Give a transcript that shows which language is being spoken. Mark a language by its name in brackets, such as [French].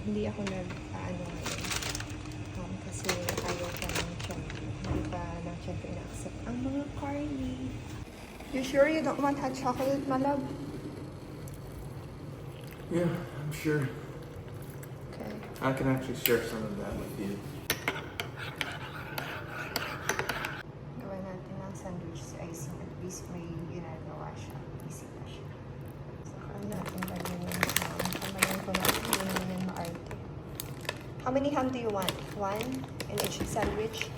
[Filipino] Hindi ako nag-ano ngayon. Kasi ayaw pa ng tiyan ko. Hindi pa ng tiyan ko ina-accept ang mga carne. [English] You sure you don't want hot chocolate, my love? Yeah, I'm sure. Okay. I can actually share some of that with you. [Filipino] Gawin natin ng sandwich sa icing. [English] At least [Filipino] may ginagawa siya. Easy pa siya. Saka natin lagyan yung ham. Kamayin ko na yung maarte. [English] How many ham do you want? One in each sandwich?